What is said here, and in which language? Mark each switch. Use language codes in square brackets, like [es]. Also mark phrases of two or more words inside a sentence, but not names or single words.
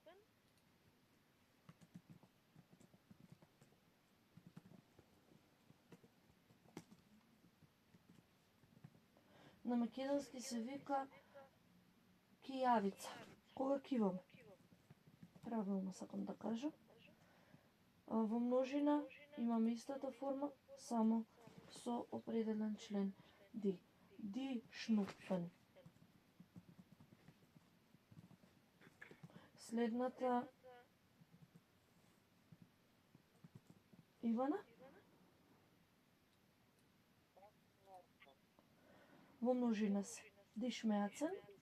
[mk] На македонски се вика кијавица. Кога киваме? Правилно сакам да кажам. Во множина имаме истата форма, само со определен член die. [de] Die Schnupfen. [mk] Следната Ивана. Во множина се [de] die Schmerzen.